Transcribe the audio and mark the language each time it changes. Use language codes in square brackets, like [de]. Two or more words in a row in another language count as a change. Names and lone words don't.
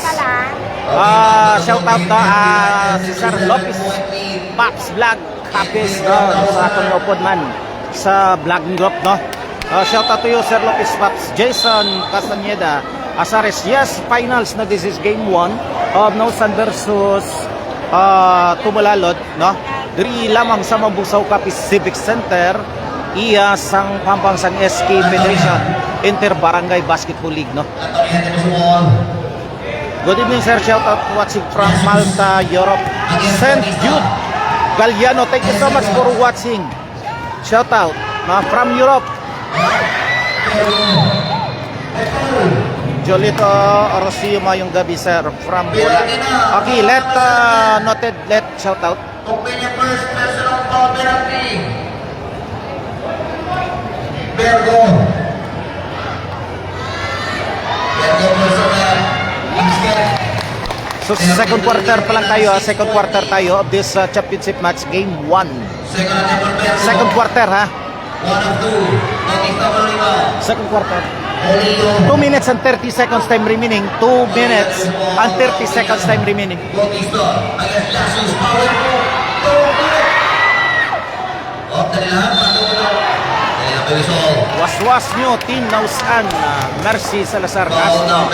[en] Shout out to [hil] si Sir Lopez Pops Vlog Capis sa atong upod man sa vlogging group, no. [en] Shout out to you, Sir Lopez Pops. Jason Castaneda Asares. Yes, finals na, this is game 1 of Nausan versus Tumulalod, no. [hil] Diri lamang sa Mambusaw Capis Civic Center iya sang Pambansang SK Federation Inter-Barangay Basketball League, no. [en] Good evening, sir. Shout out watching from Malta, Europe. St. Jude Galliano, thank you so much for watching. Shout out from Europe. [hil] Jolito Rocio Mayong gabi, sir, [en] from Bula. Okay, noted, shout out. Opinion first, personal foul penalty. Bergo personal. So second quarter [tl] pa lang tayo, [en] second quarter tayo of this championship match, game 1. Second quarter, ha? 1 of 2. Second quarter. 2 minutes and 30 seconds time remaining. 2 minutes and 30 seconds time remaining. Was nyo, Team Nausan, Mercy Salazar Castro.